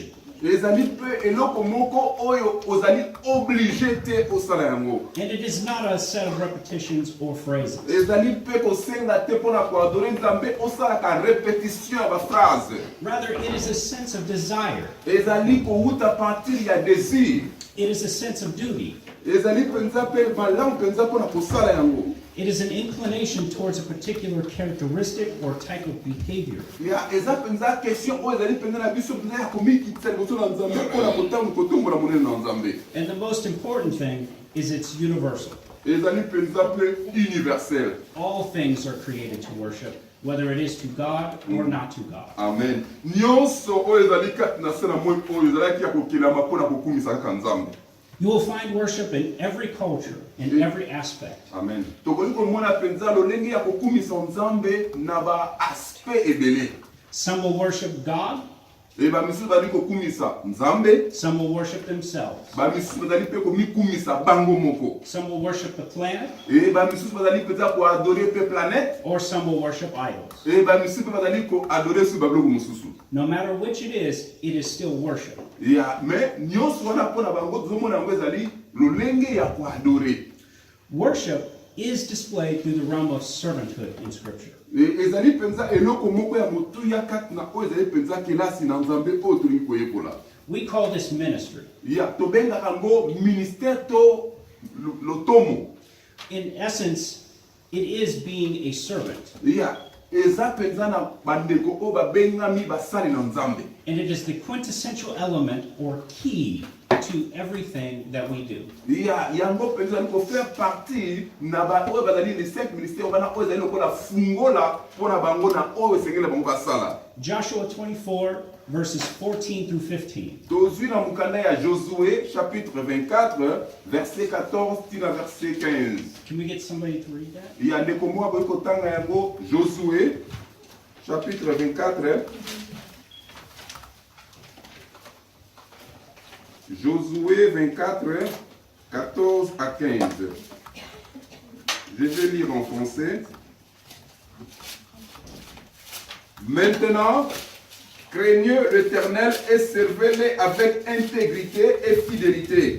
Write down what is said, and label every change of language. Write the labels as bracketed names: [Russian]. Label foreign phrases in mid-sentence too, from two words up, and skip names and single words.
[Lingala] ezali pe eloko moko oyo ozali obligé te osala yango. [English] And it is not a set of repetitions or phrases. [Lingala] Ezali pe kosenga te mpona koadore nzambe osalaka répétition ya baphrase. [English] Rather, it is a sense of desire. [Lingala] Ezali kouta partir ya désir. [English] It is a sense of duty. [Lingala] Ezali penza pe malamu penza mpona kosala yango. [English] It is an inclination towards a particular characteristic or type of behavior. [Lingala] Ya eza penza question oyo ezali penza na biso penza ya komikitisa liboso na nzambe mpona kotambola monene na nzambe. [English] And the most important thing is it's universal. [Lingala] Ezali penza pe universel. [English] All things are created to worship, whether it is to God or not to God. Amen. [Lingala] Nyonso oyo ezali kati na se na moi oyo ezalaki ya kokelama mpona kokumisa kaka nzambe. [English] You will find worship in every culture, in every aspect. Amen. [Lingala] Tokoki komona penza lolenge ya kokumisa nzambe na ba aspect ebele. [English] Some will worship God [Lingala] Et bamisusu bazali kokumisa Nzambe, [English] Some will worship themselves. [Lingala] bamisusu bazali pe komikumisa bango moko. [English] Some will worship the planet, [Lingala] Et bamisusu bazali peza ko adorer pe planète, [English] or some will worship idols. [Lingala] et bamisusu pe bazali ko adorer su babiloko mosusu. [English] No matter which it is still worship. [Lingala] Ya mais nyonso wana mpona bango tozomona yango ezali lolenge ya koadorer. [English] Worship is displayed through the realm of servanthood in Scripture. [Lingala] Ezali penza eloko moko ya motuya kati na oyo ezali penza kelasi na Nzambe oyo tolingi koyekola. [English] We call this ministry. [Lingala] Ya tobengaka yango ministère to lotomo. [English] In essence, it is being a servant, [Lingala] Ya eza penza na bandeko oyo babengami basali na Nzambe. [English] and it is the quintessential element or key to everything that we do. [Lingala] Ya yango penza ezali kofaire partie na ba oyo bazali [French] les 5 ministères [Lingala] bana oyo ezali lokola fungola mpona bango na oyo esengeli bango basala. [English] Joshua 24, verses 14 through 15. [Lingala] Tozwi na mokanda ya Josué chapitre 24 verset 14 tina verset 15. [English] Can we get somebody to read that? [Lingala] Ya ndeko moko boyi kotanga yango Josué chapitre 24. [French] Josué 24, 14 à 15. Je vais lire en français. Maintenant, craignez l'Éternel et servez-le avec intégrité et fidélité.